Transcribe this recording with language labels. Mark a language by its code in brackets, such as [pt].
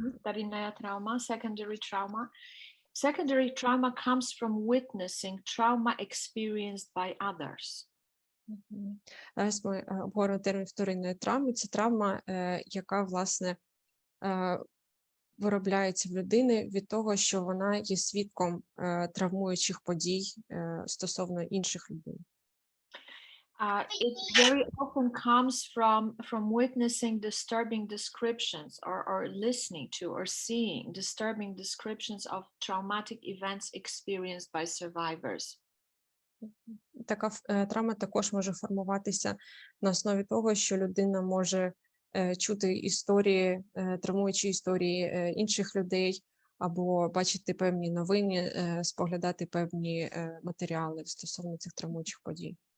[en] вторинная trauma, secondary trauma. Secondary trauma comes from witnessing trauma experienced by others. [uk] Зараз ми обговоримо термін вторинної травми. Це травма, яка, власне, виробляється в людини від того, що вона є свідком травмуючих подій стосовно інших людей. [en] It very often comes from witnessing disturbing descriptions or listening to or seeing disturbing descriptions of traumatic events experienced by survivors. [uk] Така травма також може формуватися на основі того, що людина може чути історії, травмуючі історії інших людей, або бачити певні новини, споглядати певні матеріали стосовно цих травмуючих подій.